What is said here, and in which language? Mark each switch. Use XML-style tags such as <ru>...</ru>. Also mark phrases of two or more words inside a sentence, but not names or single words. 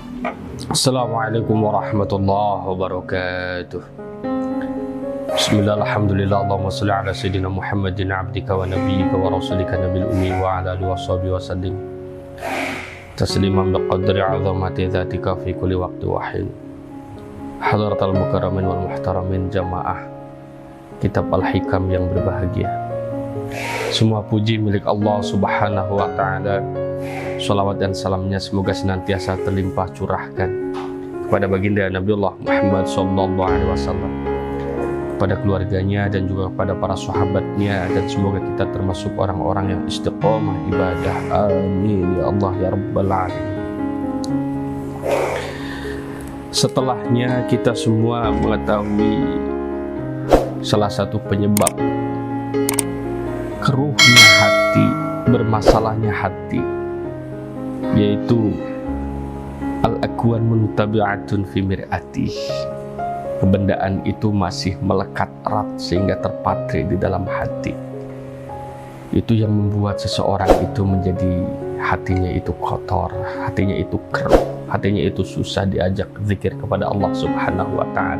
<ar>السلام عليكم ورحمة الله وبركاته. بسم الله، الحمد لله، اللهم صل على سيدنا محمد عبدك ونبيك ورسولك النبي الأمي وعلى آله وصحبه وسلم تسليما بقدر عظمة ذاتك في كل وقت وحين. حضرات المكرمين والمحترمين جماعة Kitab Al-Hikam</ar> <id>yang berbahagia. Semua puji milik Allah</id> <ar>سبحانه وتعالى.</ar> <id>Shalawat dan salamnya semoga senantiasa terlimpah curahkan kepada baginda Nabiullah Muhammad SAW, kepada keluarganya dan juga kepada para sahabatnya, dan semoga kita termasuk orang-orang yang istiqomah ibadah.</id> <ar>آمين يا الله يا رب العالمين.</ar> <id>Setelahnya kita semua mengetahui salah satu penyebab keruhnya hati, bermasalahnya hati, yaitu</id> <ar>الأكوان منطبعة في مرآته.</ar> <id>Kebendaan itu masih melekat erat sehingga terpatri di dalam hati. Itu yang membuat seseorang itu menjadi hatinya itu kotor, hatinya itu keruh, hatinya itu susah diajak zikir kepada Allah</id> <ar>سبحانه وتعالى.</ar>